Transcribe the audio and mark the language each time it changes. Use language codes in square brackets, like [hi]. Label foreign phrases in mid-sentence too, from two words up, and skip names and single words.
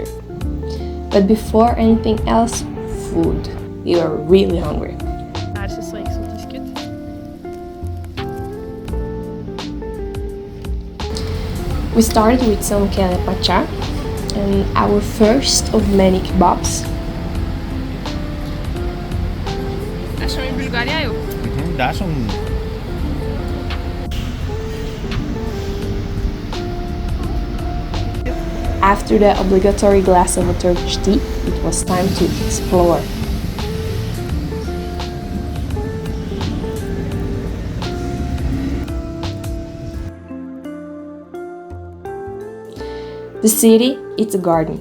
[en] But before anything else, food. We were really hungry. [no] Her ser så eksotisk ut. [en] We started with some Kaleiçi and our first of many kebabs. [no] Det er som i Bulgaria jo. Det er som [en] After the obligatory glass of a Turkish tea, it was time to explore. The city, it's a garden.